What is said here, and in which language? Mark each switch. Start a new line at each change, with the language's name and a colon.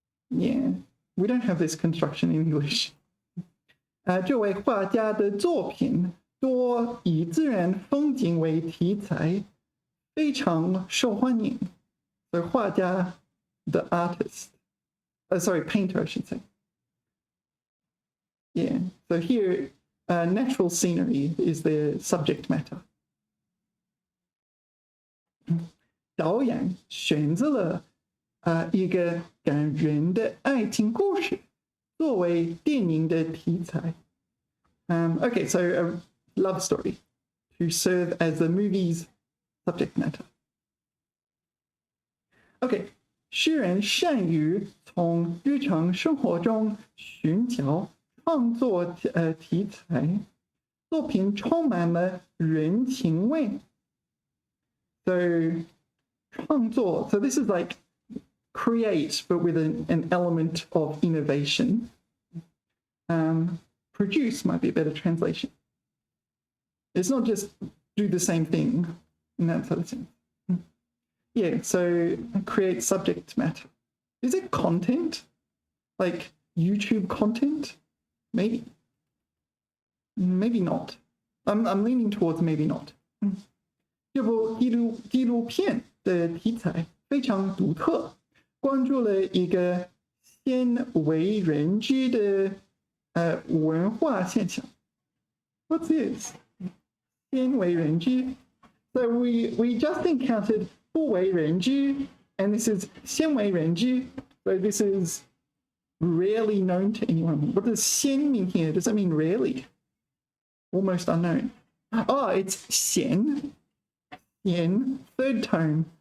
English: Yeah, we don't have this construction in English.
Chinese: 这位画家的作品多以自然风景为题材，非常受欢迎。
English: So 画家 the artist, sorry, painter, I should say. Yeah, so here natural scenery is the subject matter.
Chinese: 导演选择了一个感人的爱情故事作为电影的题材。
English: Okay, so a love story to serve as the movie's subject matter.
Chinese: Okay, 诗人善于从日常生活中寻找创作题材，作品充满了人情味。
English: So 创作, so this is like create, but with an element of innovation. Produce might be a better translation. It's not just do the same thing in that sort of sense. Yeah, so create subject matter. Is it content? Like YouTube content? Maybe. Maybe not. I'm leaning towards maybe not.
Chinese: 这部纪录片的题材非常独特，关注了一个鲜为人知的文化现象。
English: What's this? 鲜为人知。 So we just encountered 不为人知, and this is 鲜为人知. So this is rarely known to anyone. What does 鲜 mean here? Does that mean rarely? Almost unknown. Oh, it's 咸.咸, third tone.